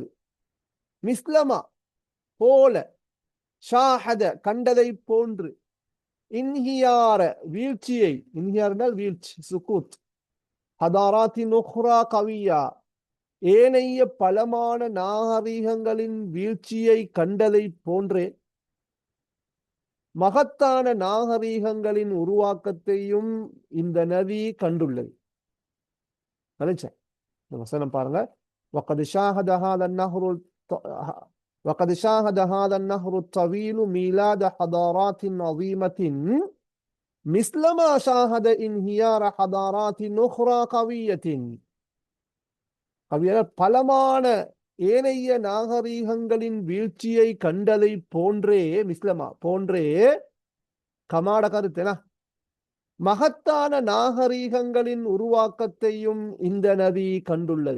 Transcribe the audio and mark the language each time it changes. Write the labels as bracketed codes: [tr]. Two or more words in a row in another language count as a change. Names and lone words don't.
[ta] மிஸ்லமா போல, ஷாஹத கண்டதை போன்று, இன்ஹியார வீழ்ச்சியை, இன்ஹியார்னால் வீழ்ச்சி, [ar] سقوط حضارات أخرى قوية [ta] ஏனைய பலமான நாகரீகங்களின் வீழ்ச்சியை கண்டதை போன்றே மகத்தான நாகரீகங்களின் உருவாக்கத்தையும் இந்த நதி கண்டுள்ளது. வசனம் பாருங்க. [ar] وقد شاهد هذا النهر وقد شاهد هذا النهر الطويل ميلاد حضارات عظيمة مثل ما شاهد انهيار حضارات أخرى قوية. [ta] பலமான ஏனைய நாகரீகங்களின் வீழ்ச்சியை கண்டதை போன்றே, மிஸ்லமா போன்றே, கமாட கருத்தேனா மகத்தான நாகரீகங்களின் உருவாக்கத்தையும் இந்த நதி கண்டுள்ளது.